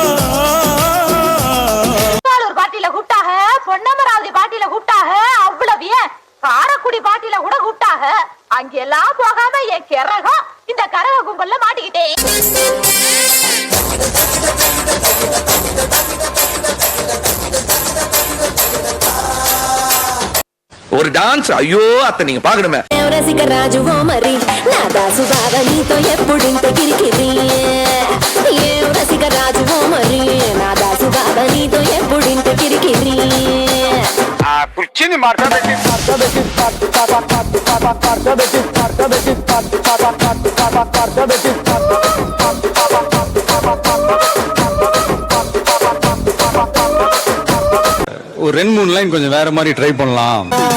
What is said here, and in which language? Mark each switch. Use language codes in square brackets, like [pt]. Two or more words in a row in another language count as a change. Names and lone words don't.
[ta] பாட்டில கூட்டாக பொன்னமராவதி பாட்டில கூட்டாக அவ்வளவு ஏன் காரக்குடி பாட்டில கூட கூட்டாக அங்கெல்லாம் போகாம என் கிறகம் இந்த கரக கும்பல்ல மாட்டிக்கிட்டேன். ஒரு டான்ஸ் ஐயோ அத்தை நீங்க பாக்கணுமே. [te] రసిక రాజు ఓ మరి నా దాసు బాగా నీతో ఎప్పుడింత కిరికిరి ఏం రసిక రాజు ఓ మరి నా దాసు బాగా నీతో ఎప్పుడింత కిరికిరి కుర్చీని మార్చబెట్టి [ta] ஒரு 2-3 லைன் கொஞ்சம் வேற மாதிரி ட்ரை பண்ணலாம்.